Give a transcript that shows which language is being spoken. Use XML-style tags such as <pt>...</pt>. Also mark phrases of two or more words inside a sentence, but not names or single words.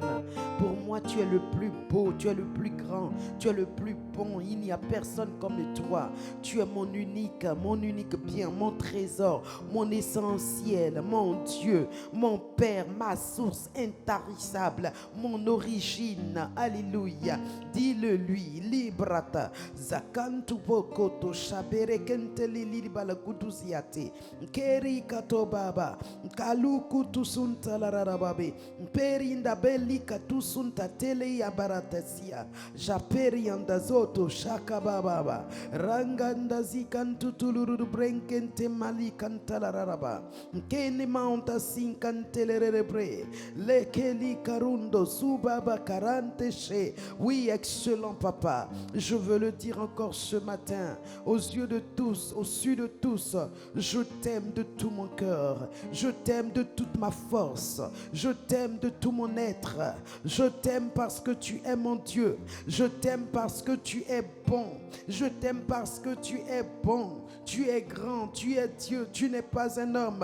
<fr>Pour moi, tu es le plus beau, tu es le plus grand, tu es le plus bon. Il n'y a personne comme toi. Tu es mon unique bien, mon trésor, mon essentiel, mon Dieu, mon Père, ma source intarissable, mon origine. Alléluia. Dis-le lui. Librata. Zakantu pokoto shabere kenteli libala kutuziate. Keri katobaba. Kaluku tusunta lararababe. Perinda belli katusunta tele yabaratasia. Japeri andazoto shakababa. Ranganda zikantutuluru brenkente mali kantalararaba. Kene maunta sinkantelere. Lekeli karundo subaba karante she. Oui, excellent Papa, je veux le dire encore ce matin, aux yeux de tous, au su de tous, je t'aime de tout mon cœur, je t'aime de toute ma force, je t'aime de tout mon être, je t'aime parce que tu es mon Dieu, je t'aime parce que tu es bon, je t'aime parce que tu es bon, tu es grand, tu es Dieu, tu n'es pas un homme.</fr>